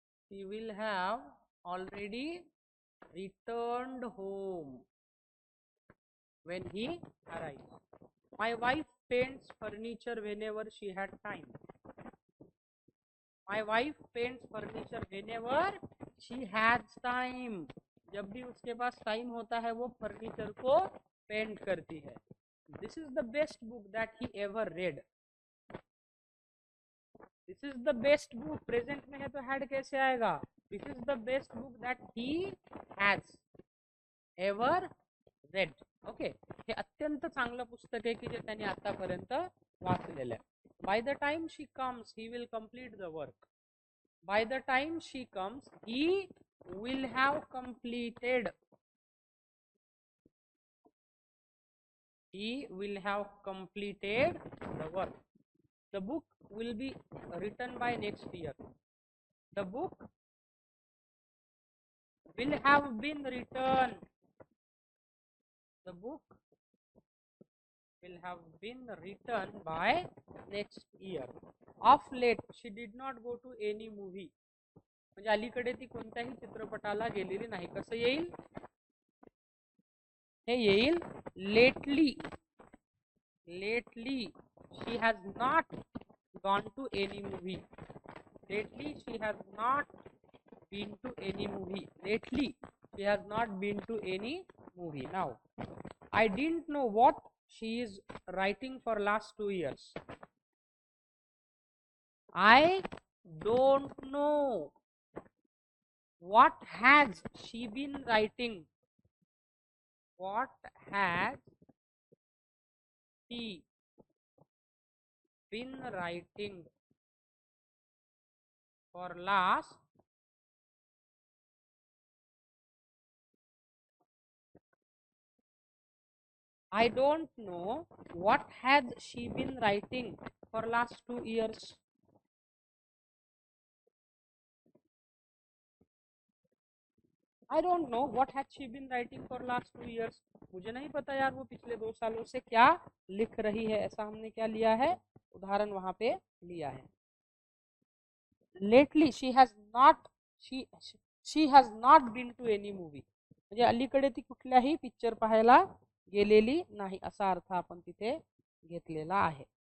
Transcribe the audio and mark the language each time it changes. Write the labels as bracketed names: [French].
[English] She will have already returned home when he arrives. My wife paints furniture whenever she had time. My wife paints furniture whenever she has time. [Hindi] जब भी उसके पास time होता है वो furniture को paint करती है. [English] This is the best book that he ever read. This is the best book. [Hindi] Present में है तो हैड कैसे आएगा? [English] This is the best book that he has ever read. [Marathi] Okay, हे अत्यंत चांगलं पुस्तक आहे की जे त्यांनी आतापर्यंत वाचलेलं आहे. [English] By the time she comes, he will complete the work. By the time she comes, he will have completed. He will have completed the work. The book will be written by next year. The book will have been written. The book will have been written by next year. Of late, she did not go to any movie. [Marathi] म्हणजे अलीकडे ती कोणत्याही चित्रपटाला गेलेली नाही. कसं येईल? हे येईल lately. [English] Lately, she has not gone to any movie. Lately, she has not been to any movie. Lately, she has not been to any movie. Now, I didn't know what she is writing for last 2 years. I don't know what has she been writing. what has she been writing for last I don't know what has she been writing for last 2 years. I don't know what has she been writing for last 2 years. [Hindi] मुझे नहीं पता यार वो पिछले 2 सालों से क्या लिख रही है, ऐसा हमने क्या लिया है, उदाहरण वहां पे लिया है. [English] Lately she has not been to any movie. [Marathi] म्हणजे अलीकडे ती कुठल्याही पिक्चर पाहायला गेलेली नाही असा अर्थ आपण तिथे घेतलेला आहे.